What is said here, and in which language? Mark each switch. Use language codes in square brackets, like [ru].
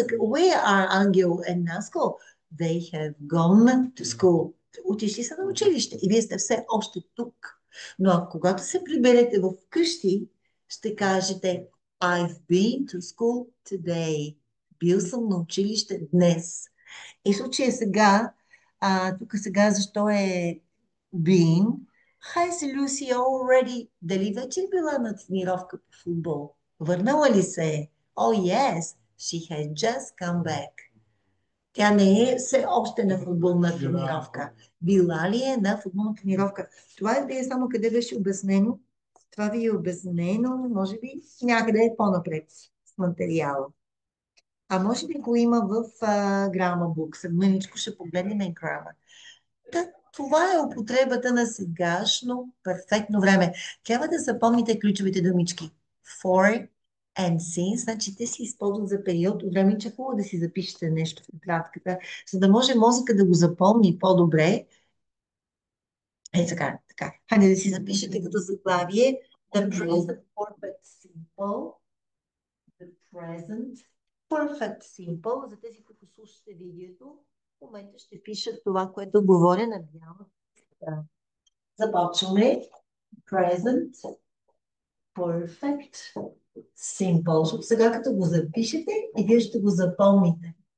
[en] Where are Ангел and Наско? They have gone to school. [bg] Отишли са на училище и вие сте все още тук. Но когато се приберете в къщи, ще кажете [en] I've been to school today. [bg] Бил съм на училище днес. И в случая сега, тук сега защо е been? [en] Has Lucy already? [bg] Дали вече е била на тренировка по футбол? Върнала ли се е? [en] Oh yes, she has just come back. [bg] Тя не е все още на футболна тренировка. Била ли е на футболна тренировка? Това е само къде беше обяснено. Това ви е обяснено, може би някъде по-напред с материала. А може би го има в Grammar Book. Мъничко ще погледнем на Grammar. Това е употребата на сегашно перфектно време. Трябва да запомните ключовите думички. [en] For and since, [bg] значи те се използват за период от време, че е хубаво да си запишете нещо в тетрадката, за да може мозъка да го запомни по-добре. Така. Хайде да си запишете като заглавие [en] The present perfect simple. The present perfect simple. [bg] За тези, които слушате видеото, в момента ще пиша това, което говоря на бяла. Започваме. [en] Present perfect simple. [bg] Защото сега като го запишете и вие ще го запомните.